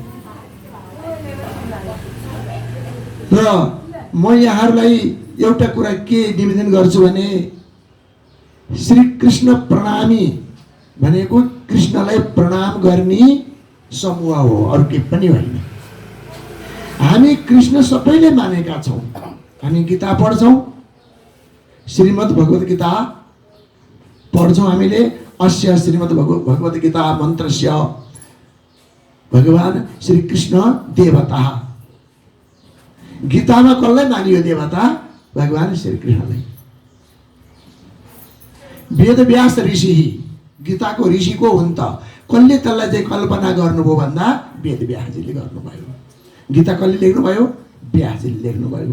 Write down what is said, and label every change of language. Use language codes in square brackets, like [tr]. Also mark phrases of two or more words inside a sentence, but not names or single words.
[ne] र म यहाँहरूलाई एउटा कुरा के निवेदन गर्छु भने श्री कृष्ण प्रणामी भनेको कृष्णलाई प्रणाम गर्ने समूह हो, अरू के पनि होइन। हामी कृष्ण सबैले मानेका छौँ। हामी गीता पढ्छौँ, श्रीमद् भगवत गीता पढ्छौँ हामीले। [sa] अस्य श्रीमद् भगवत गीता मन्त्रस्य भगवान श्री कृष्ण देवता। [ne] गीतामा कसलाई मानियो देवता? भगवान श्री कृष्णलाई। वेद व्यास ऋषि, गीताको ऋषि को हुन् त? कसले त्यसलाई चाहिँ कल्पना गर्नुभयो भन्दा वेद व्यासजीले गर्नुभयो। गीता कसले लेख्नुभयो? व्यासजीले लेख्नुभयो।